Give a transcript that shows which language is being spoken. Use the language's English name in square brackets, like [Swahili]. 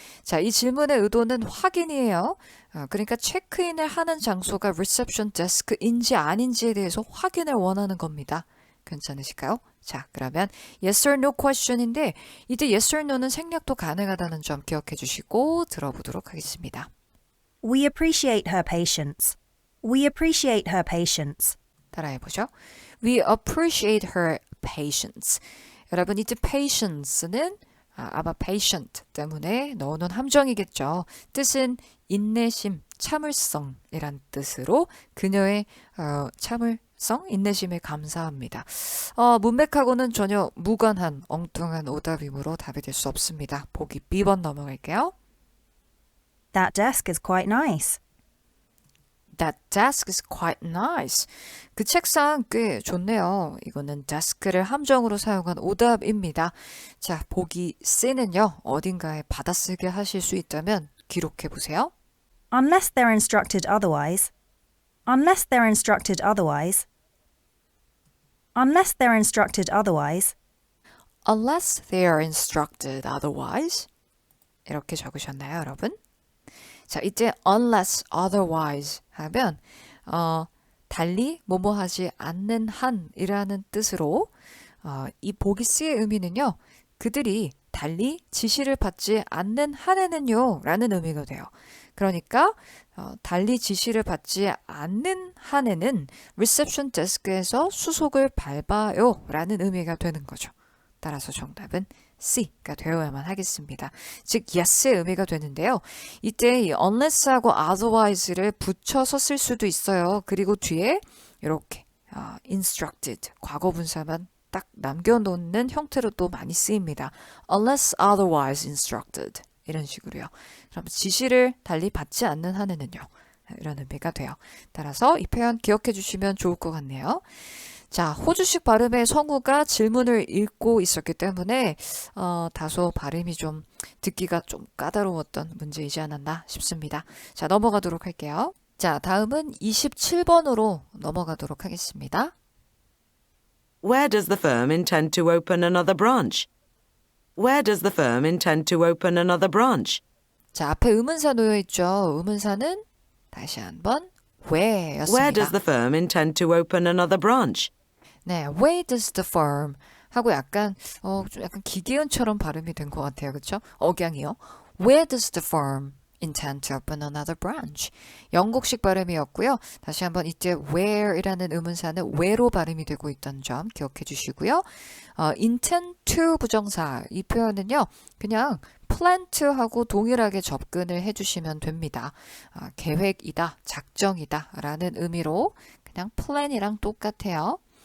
[Korean] 자, 이 질문의 의도는 확인이에요. 그러니까 체크인을 하는 장소가 reception desk인지 아닌지에 대해서 확인을 원하는 겁니다. 괜찮으실까요? 자, 그러면 [English] yes or no question [Korean] 인데 이때 yes or no는 생략도 가능하다는 점 기억해 주시고 들어보도록 하겠습니다. [English] We appreciate her patience. We appreciate her patience. [Korean] 따라해보죠. [English] We appreciate her patience. [Korean] 여러분, 이때 patience는 아마 patient 때문에 넣어놓은 함정이겠죠. 뜻은 인내심, 참을성이란 뜻으로 그녀의 참을성, 인내심에 감사합니다. 문맥하고는 전혀 무관한 엉뚱한 오답이므로 답이 될 수 없습니다. 보기 B번 넘어갈게요. [English] That desk is quite nice. That desk is quite nice. [Korean] 그 책상 꽤 좋네요. 이거는 desk를 함정으로 사용한 오답입니다. 자, 보기 C는요. 어딘가에 받아쓰기 하실 수 있다면 기록해 보세요. [English] Unless they're instructed otherwise. Unless they're instructed otherwise. Unless they're instructed otherwise. Unless they are instructed otherwise. [Korean] 이렇게 적으셨나요, 여러분? 자, 이제 unless otherwise 하면 달리 뭐뭐 하지 않는 한이라는 뜻으로 이 보기 C의 의미는요. 그들이 달리 지시를 받지 않는 한에는요 라는 의미가 돼요. 그러니까 달리 지시를 받지 않는 한에는 reception desk에서 수속을 밟아요 라는 의미가 되는 거죠. 따라서 정답은 C가 되어야만 하겠습니다. 즉 yes의 의미가 되는데요. 이때 이 unless하고 otherwise를 붙여서 쓸 수도 있어요. 그리고 뒤에 이렇게 instructed 과거분사만 딱 남겨놓는 형태로 또 많이 쓰입니다. [English] unless otherwise instructed [Korean] 이런 식으로요. 그럼 지시를 달리 받지 않는 한에는요. 이런 의미가 돼요. 따라서 이 표현 기억해 주시면 좋을 것 같네요. 자, 호주식 발음의 성우가 질문을 읽고 있었기 때문에 다소 발음이 좀 듣기가 좀 까다로웠던 문제이지 않았나 싶습니다. 자, 넘어가도록 할게요. 자, 다음은 27번으로 넘어가도록 하겠습니다. [English] Where does the firm intend to open another branch? Where does the firm intend to open another branch? [Korean] 자, 앞에 의문사 놓여 있죠. 의문사는 다시 한번 where였습니다. [English] Where does the firm intend to open another branch? [Korean] 네, [English] where does the firm [Korean] 하고 약간 좀 약간 기계음처럼 발음이 된 것 같아요. 그렇죠? 억양이요. [English] Where does the firm intend to open another branch? [Korean] 영국식 발음이었고요. 다시 한번 이때 where이라는 의문사는 where로 발음이 되고 있다는 점 기억해 주시고요. intend to 부정사 이 표현은요. 그냥 plan to하고 동일하게 접근을 해주시면 됩니다. 계획이다, 작정이다 라는 의미로 그냥 plan이랑 똑같아요.